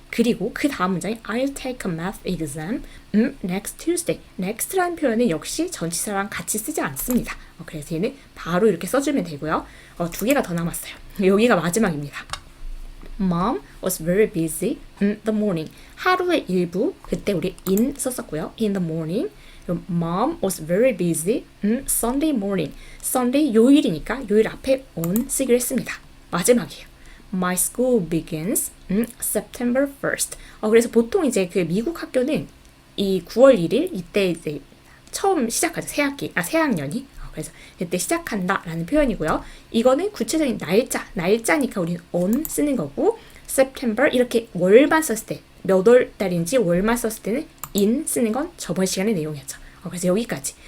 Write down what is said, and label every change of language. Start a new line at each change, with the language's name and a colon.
Korean: 그리고 그 다음 문장에
English: I'll take a math exam next Tuesday.
Korean: next라는 표현은 역시 전치사랑 같이 쓰지 않습니다. 그래서 얘는 바로 이렇게 써주면 되고요. 두 개가 더 남았어요. 여기가 마지막입니다.
English: Mom was very busy in the morning.
Korean: 하루의 일부, 그때 우리 in 썼었고요.
English: In the morning. Mom was very busy Sunday morning.
Korean: Sunday 요일이니까 요일 앞에 on 쓰기로 했습니다. 마지막이에요.
English: My school begins September 1st.
Korean: 그래서 보통 이제 그 미국 학교는 이 9월 1일 이때 이제 처음 시작하죠. 새학년이. 그래서 그때 시작한다라는 표현이고요. 이거는 구체적인 날짜니까 우리는 on 쓰는 거고 September 이렇게 월만 썼을 때 몇 월 달인지 월만 썼을 때는 in 쓰는 건 저번 시간의 내용이었죠. 그래서 여기까지.